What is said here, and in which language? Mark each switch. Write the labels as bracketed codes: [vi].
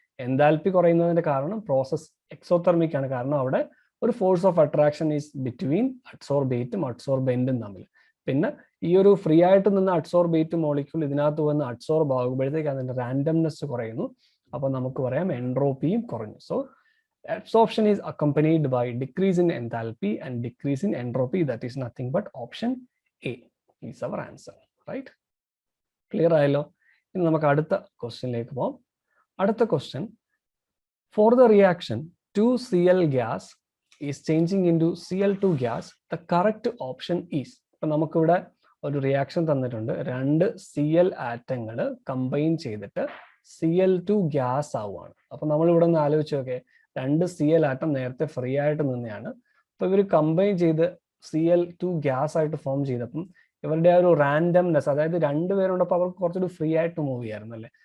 [ml] Enthalpy കുറയുന്നതിന്റെ കാരണം process exothermic ആണ്, കാരണം അവിടെ ഒരു [en] force of attraction is between [ml] അഡ്സോർബേറ്റും അഡ്സോർബെന്റും തമ്മിൽ. പിന്നെ ഈ ഒരു ഫ്രീ ആയിട്ട് നിന്ന് അഡ്സോർബേറ്റ് മോളിക്യൂൾ ഇതിനകത്ത് വന്ന് അഡ്സോർബ് ആകുമ്പോഴത്തേക്ക് അതിന്റെ റാൻഡംനെസ് കുറയുന്നു. അപ്പൊ നമുക്ക് പറയാം എൻട്രോപ്പിയും കുറഞ്ഞു. [en] So absorption is accompanied by decrease in enthalpy and decrease in entropy. That is nothing but option A is our answer, right? [ml] Clear ആയല്ലോ? ഇനി നമുക്ക് അടുത്ത ക്വസ്റ്റ്യനിലേക്ക് പോകാം. അടുത്ത question, [en] for the reaction 2Cl gas is changing into Cl2 gas, the correct option is. [ml] ഇപ്പൊ നമുക്കിവിടെ ഒരു റിയാക്ഷൻ തന്നിട്ടുണ്ട്, 2 Cl ആറ്റങ്ങൾ കമ്പൈൻ ചെയ്തിട്ട് Cl2 ഗ്യാസ് ആവുകയാണ്. അപ്പൊ നമ്മൾ ഇവിടെ ഒന്ന് ആലോചിച്ച് നോക്കേ, 2 Cl ആറ്റം നേരത്തെ ഫ്രീ ആയിട്ട് നിന്നെയാണ്. അപ്പൊ ഇവർ കമ്പൈൻ ചെയ്ത് Cl2 ഗ്യാസ് ആയിട്ട് ഫോം ചെയ്തപ്പം ഇവരുടെ ആ ഒരു റാൻഡംനെസ്, അതായത് 2 പേരുണ്ടപ്പോൾ അവർക്ക് കുറച്ചുകൂടി ഫ്രീ ആയിട്ട് മൂവ് ചെയ്യായിരുന്നു അല്ലേ.